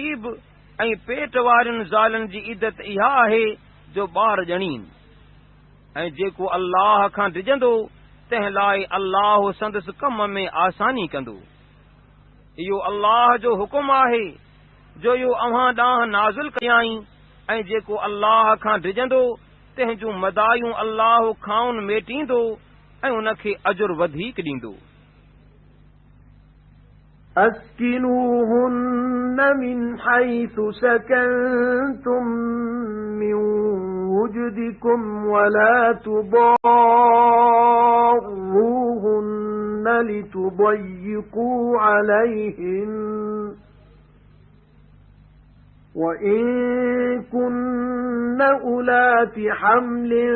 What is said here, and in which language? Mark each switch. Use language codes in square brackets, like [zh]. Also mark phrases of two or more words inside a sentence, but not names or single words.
[sd] बि ऐं पेट वारियुनि ज़ालनि जी इद्दत इहा आहे जो ॿार ॼणीन ऐं जेको अल्लाह खां डिॼंदो तंहिं लाइ अल्लाह संदसि कम में आसानी कंदो इहो अल्लाह जो हुकुम आहे जो इहो अव्हां ॾांहुं नाज़िल कयाई ऐं जेको अल्लाह खां डिॼंदो तंहिं जूं मदायूं अल्लाह खाउन मेटींदो ऐं उनखे अजुर वधीक ॾींदो [ar] أسكنوهن من حيث سكنتم من وجدكم ولا تضاروهن لتضيقوا عليهن وإن كن أولات حمل